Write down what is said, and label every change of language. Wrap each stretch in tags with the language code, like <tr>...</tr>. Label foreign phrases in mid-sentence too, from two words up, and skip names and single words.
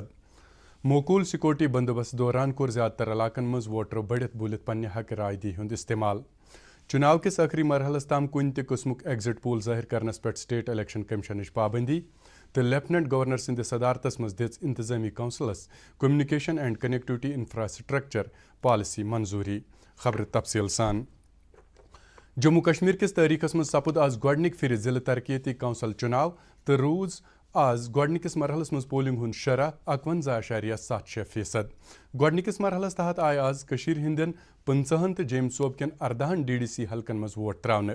<ks>موقول سیکورٹی بندوبست دوران کور زیادہ تر علاقن مز ووٹرو بڑھت بولت پنہ حق رائے دی ہند استعمال. چناو کس آخری مرحلس تام کن تہ قسمک</ks> <en>exit poll</en> <ks>ظاہر کرنس پہ</ks> <en>State Election</en> <ks>کمیشنچ پابندی تو</ks> <en>Lieutenant Governor</en> <ks>سند صدارتس مز دِژ انتظامی کونسلس</ks> <en>Communication and Connectivity Infrastructure Policy</en> <ks>منظوری. خبر تفصیل سان. جموں کشمیر کس تاریخس مز سپد آز گوڈنک پھر ضلع ترقیتی کونسل چناو تو روز آز گوڈنکس مرحلس مز پولنگ ہند شرح 51.76%. گوڈنکس مرحلس تحت آئے آز کشیر ہندین 15 تو جیمز صوب کین 14 DDC حلقن مز ووٹ تراؤن.</ks>